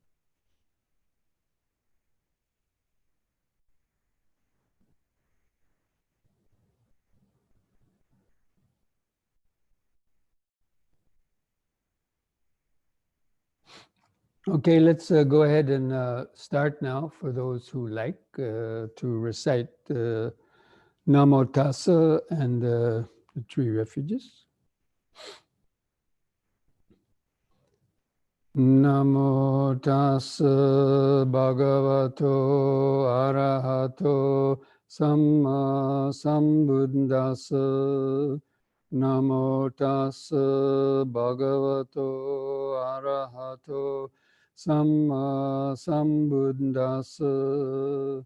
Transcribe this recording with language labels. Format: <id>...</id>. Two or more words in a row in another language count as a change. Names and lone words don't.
<en>Okay, let's go ahead and start now for those who like to recite</en> <pi>Namo Tassa</pi> <en>and the three refuges.</en> <pi>Namo Tassa Bhagavato Arahato Samma Sambuddhassa. Namo Tassa Bhagavato Arahato Samma Sambuddhassa.</pi>